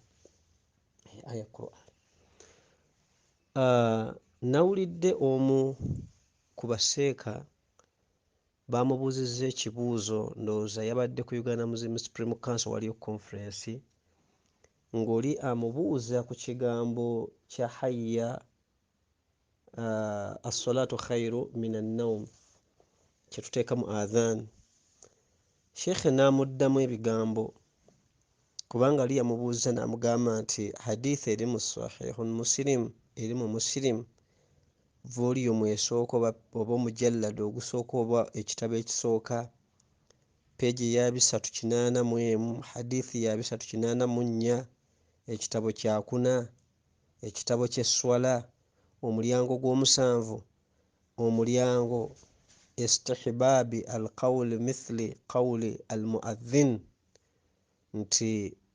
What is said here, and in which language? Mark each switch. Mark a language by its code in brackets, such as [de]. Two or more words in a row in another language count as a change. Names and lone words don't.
[lg] Aya Qur'an. Nawulidde omu ku baseeka bamubuuzizza ekibuuzo, ndowooza yabadde ku Uganda Muslim Supreme Council waliyo conference, ng'oli amubuuza ku kigambo kya hayya [ar] الصلاة خير من النوم [lg] kye tuteeka mu adhan. Sheikh n'amuddamu ebigambo, kubanga ali yamubuuza n'amugamba nti hadith eri mu sahihun Muslim, eri mu Muslim volume esooka oba omujallada ogusooka oba ekitabo ekisooka peji ya 381 hadithi ya 384 ekitabo kya 4 ekitabo ky'eswala omulyango gw'omusanvu omulyango [ar] استحباب القول مثل قول المؤذن [lg] nti